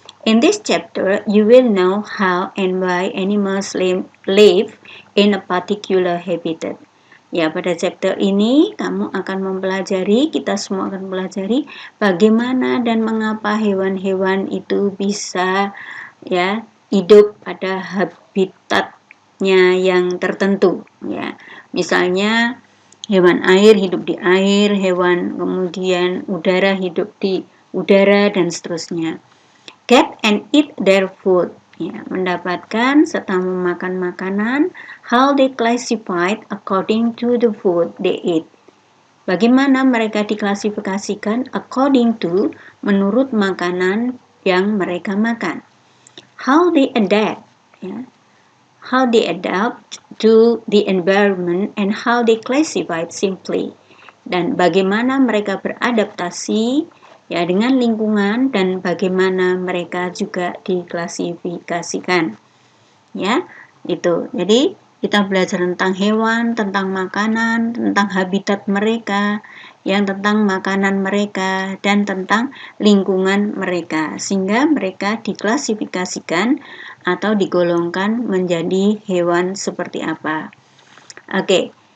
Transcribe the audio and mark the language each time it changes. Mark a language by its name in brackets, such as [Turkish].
[English] In this chapter, you will know how and why animals live in a particular habitat. [Indonesian] Ya, pada chapter ini kamu akan mempelajari, kita semua akan mempelajari bagaimana dan mengapa hewan-hewan itu bisa, ya, hidup pada habitatnya yang tertentu, ya. Misalnya hewan air hidup di air, hewan kemudian udara hidup di udara, dan seterusnya. [English] Get and eat their food, ya, mendapatkan serta memakan makanan, how they classified according to the food they eat. [Indonesian] Bagaimana mereka diklasifikasikan according to, menurut makanan yang mereka makan. [English] How they adapt, ya, how they adapt to the environment and how they classified simply. [Indonesian] Dan bagaimana mereka beradaptasi, ya, dengan lingkungan dan bagaimana mereka juga diklasifikasikan. Ya, itu. Jadi kita belajar tentang hewan, tentang makanan, tentang habitat mereka, yang tentang makanan mereka, dan tentang lingkungan mereka, sehingga mereka diklasifikasikan atau digolongkan menjadi hewan seperti apa. Oke.